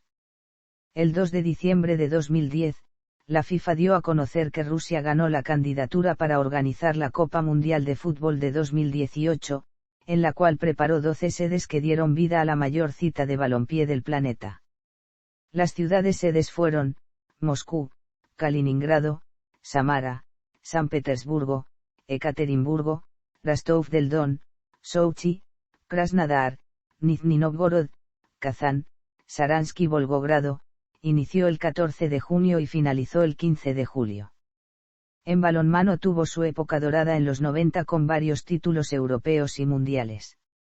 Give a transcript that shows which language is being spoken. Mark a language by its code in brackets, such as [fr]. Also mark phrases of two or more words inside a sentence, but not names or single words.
[es] El 2 de diciembre de 2010, la FIFA dio a conocer que Rusia ganó la candidatura para organizar la Copa Mundial de Fútbol de 2018, en la cual preparó 12 sedes que dieron vida a la mayor cita de balompié del planeta. Las ciudades sedes fueron, Moscú, Kaliningrado, Samara, San Petersburgo, Ekaterimburgo, Rostov del Don, Sochi, Krasnodar, Nizhny Novgorod, Kazán, Saransk y Volgogrado. Inició el 14 de junio y finalizó el 15 de julio. En balonmano tuvo su época dorada en los 90 con varios títulos europeos y mundiales.